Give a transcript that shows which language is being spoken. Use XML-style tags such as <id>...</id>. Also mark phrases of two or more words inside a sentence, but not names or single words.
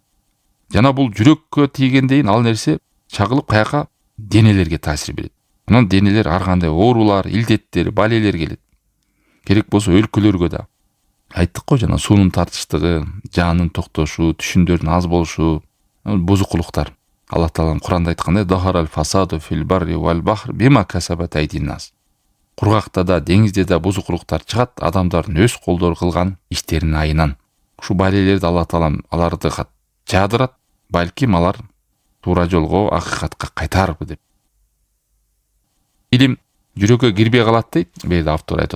<ky>Жана бул жүрөккө тийгендейин ал нерсе чагылып каяка денелерге таасир берет. Анан денелер ар кандай оорулар, илдеттер, балелер келет. Керек болсо өлкөлөргө да. Айттык го жана суунун тартыштыгы, жанын токтошу, түшүмдөрдүн аз болушу, бузукулуктар. Аллах Таалам Куранда айткандай:</ky> <ar>"ظهر الفساد في البر والبحر بما كسبت أيدي الناس."</ar> <ky>Кургакта да, деңизде да бузукулуктар чыгат адамдардын өз колдору кылган иштеринин айынан. Ушу балелерди Аллах Таалам аларды жаадырат, балким алар туура жолго, акыйкатка кайтарып деп. Илим жүрөккө кирбей калат дейт, бейди автор айтат.</ky>